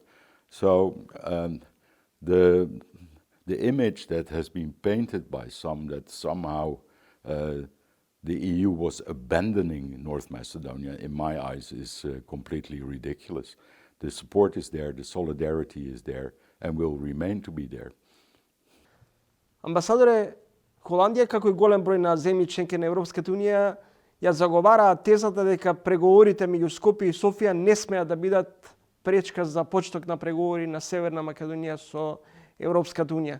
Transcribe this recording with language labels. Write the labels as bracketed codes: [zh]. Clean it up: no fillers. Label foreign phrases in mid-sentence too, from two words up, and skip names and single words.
[en] So the image that has been painted by some that somehow the EU was abandoning North Macedonia, in my eyes, is completely ridiculous. The support is there, the solidarity is there, and will remain to be there. [mk] Амбасадоре, Холандија, како и голем број на земји членки на Европската Унија, ја заговараат тезата дека преговорите меѓу Скопје и Софија не смеат да бидат пречка за почеток на преговори на Северна Македонија со Европската Унија.